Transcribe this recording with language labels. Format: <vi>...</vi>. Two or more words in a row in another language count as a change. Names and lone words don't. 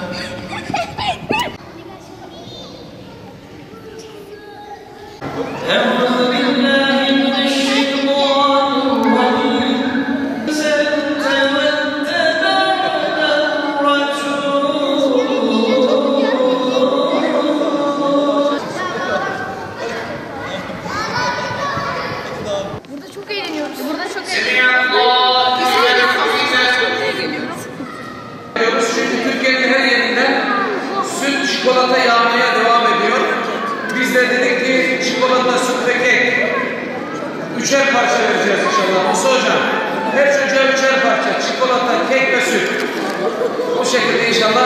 <ar>أعوذ بالله من الشيطان الرجيم</ar> <tr>Burada çok eğleniyoruz. Burada çok سمع eğleniyoruz. الله Biz لمن de حمده geliyoruz. Çünkü Türkiye'nin her yerinde süt, çikolata yağmaya devam ediyor. Biz de dedik ki çikolata, süt ve kek. Üçer parça vereceğiz inşallah. Musa hocam, her çocuğa üçer parça. Çikolata, kek ve süt. Bu şekilde inşallah.</tr>